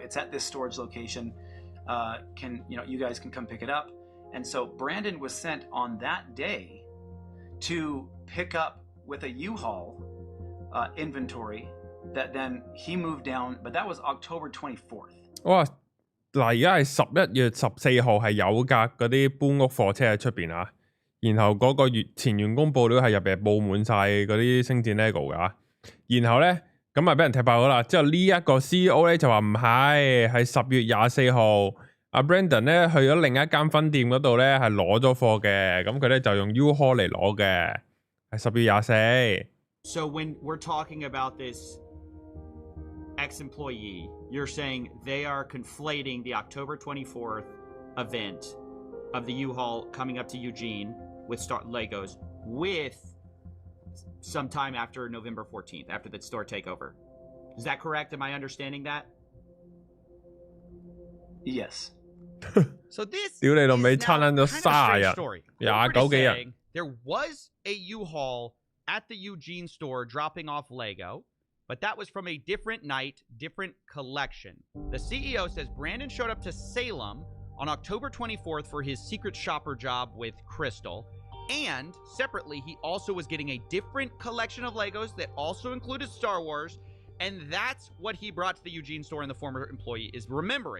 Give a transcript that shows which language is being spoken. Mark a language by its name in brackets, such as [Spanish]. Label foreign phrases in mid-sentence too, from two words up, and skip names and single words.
[English] It's at this storage location. You guys can come pick it up. And so Brandon was sent on that day to pick up with a U-Haul inventory that then he moved down, but that was October 24th. [Cantonese] 哇！嗱，而家係11月14號係有架嗰啲搬屋貨車喺出邊啊，然後嗰個前員工報料係入邊報滿晒嗰啲星戰 Lego 㗎，然後咧咁啊俾人踢爆咗啦。之後呢一個 CEO 咧就話唔係10月24號，阿 Brandon 咧去咗另一間分店嗰度咧係攞咗貨嘅，咁佢咧就用 U-Haul 嚟攞嘅，係10月24。 [English] So when we're talking about this ex-employee, you're saying they are conflating the October 24th event of the U-Haul coming up to Eugene with Legos with some time after November 14th, after the store takeover. Is that correct? Am I understanding that? Yes. So this [Cantonese] 屌你老味， [English] is now [Cantonese] 撐撚咗30日， [English] story. [Cantonese] 29幾日。 [English] Saying there was a U-Haul at the Eugene store dropping off Lego, but that was from a different night, different collection. The CEO says Brandon showed up to Salem on October 24th for his secret shopper job with Crystal, and separately, he also was getting a different collection of Legos that also included Star Wars, and that's what he brought to the Eugene store and the former employee is remembering.